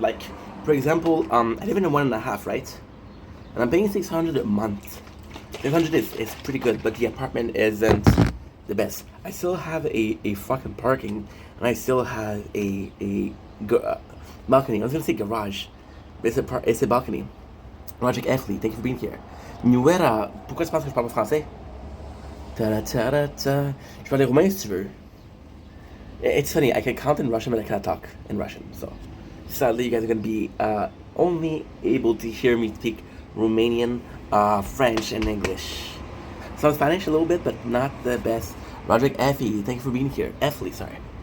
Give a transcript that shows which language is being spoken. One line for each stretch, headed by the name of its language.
English: Like, for example, I live in a 1.5, right? And I'm paying 600 a month. 600 is pretty good, but the apartment isn't the best. I still have a fucking parking, and I still have a balcony. I was gonna say garage, but it's a balcony. Logic Athlete, thank you for being here.
French: Nuera, pourquoi tu penses que je parle pas français? Ta-da-ta-da-ta. Je parle roumain si tu veux.
English: It's funny, I can count in Russian, but I cannot talk in Russian. So, sadly, you guys are going to be only able to hear me speak Romanian, French, and English. Some Spanish a little bit, but not the best. Roderick Effie, thank you for being here. Effley, sorry.